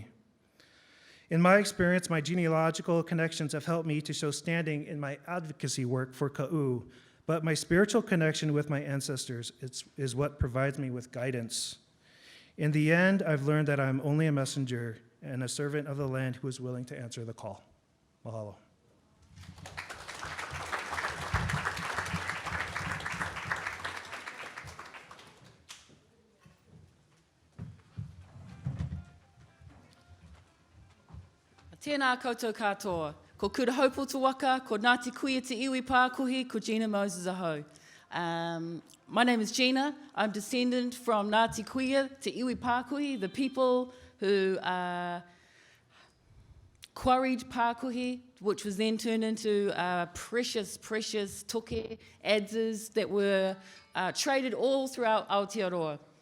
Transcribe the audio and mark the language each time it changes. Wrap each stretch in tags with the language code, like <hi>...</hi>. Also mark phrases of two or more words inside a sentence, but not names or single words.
<en>In my experience, my genealogical connections have helped me to show standing in my advocacy work for Ka'u, but my spiritual connection with my ancestors is what provides me with guidance. In the end, I've learned that I'm only a messenger and a servant of the land who is willing to answer the call. Mahalo.</en> <mi>Tēnā koutou katoa. Ko Kura Hopeful Te Waka, ko Ngāti Kuia Te Iwi Pākuhi, ko Gena Moses-Te Kani.</mi> <en>My name is Gena. I'm descendant from Ngāti Kuia Te Iwi Pākuhi, the people who quarried Pākuhi, which was then turned into precious toke, adzes that were traded all throughout Aotearoa.</en>